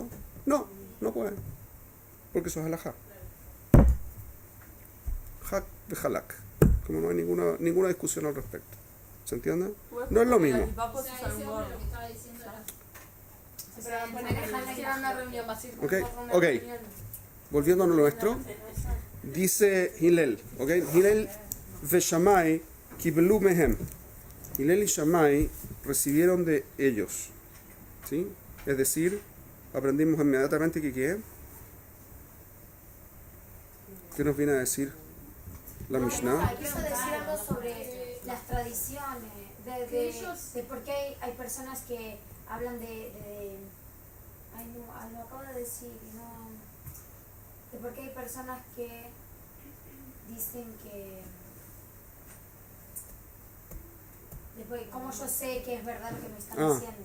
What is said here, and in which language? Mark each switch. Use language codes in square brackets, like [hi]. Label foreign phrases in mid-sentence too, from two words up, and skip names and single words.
[es] No, no puede, porque eso es alajá. Hak de halak, como no hay ninguna discusión al respecto. ¿Se entiende? No es lo mismo. O sea, ese hombre lo que estaba diciendo era... Pero poner en una reunión básica. Ok. Volviendo a lo nuestro, dice Hillel, ¿ok? [he] הלל ושמאי קיבלו מהם. [es] Hillel y Shammai recibieron de ellos, ¿sí? Es decir, aprendimos inmediatamente que ¿qué? ¿Qué nos viene a decir la Mishnah? Quiero decir algo sobre las tradiciones, de por qué hay personas que hablan ay, no, lo acabo de decir, no, de por qué hay personas que dicen que, después, ¿cómo yo sé que es verdad lo que me están diciendo?